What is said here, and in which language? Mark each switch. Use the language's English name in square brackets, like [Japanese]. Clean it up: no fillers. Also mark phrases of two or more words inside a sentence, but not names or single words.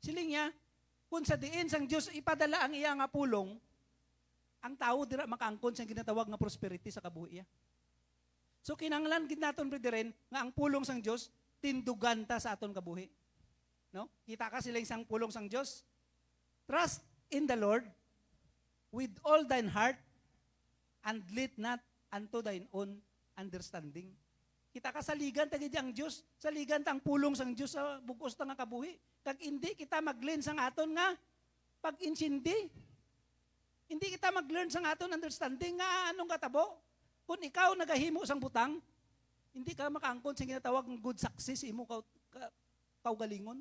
[Hiligaynon] Siling niya, kung sa diin sang Dios ipadala ang iya nga pulong, ang tao dira makaangkon sa ginatawag nga prosperity sa kabuhi. So kinahanglan gid naton brethren nga ang pulong sang Dios tindugan ta sa aton kabuhi. No? Kita ka sila isang pulong sang Dios. [English] Trust in the Lord with all thine heart and lean not unto thine own understanding. [Hiligaynon] Kita ka saligan ta gid ang Dios, saligan ta ang pulong sang Dios sa bugos ta nga kabuhi. Kag hindi kita mag-lean sang aton nga pag-insindi. Hindi kita mag-learn sang aton understanding nga anong katabo. Kung ikaw nagahimo sang butang, hindi ka makaangkon sa ginatawag ng [English] good success [Hiligaynon] imo kaugalingon.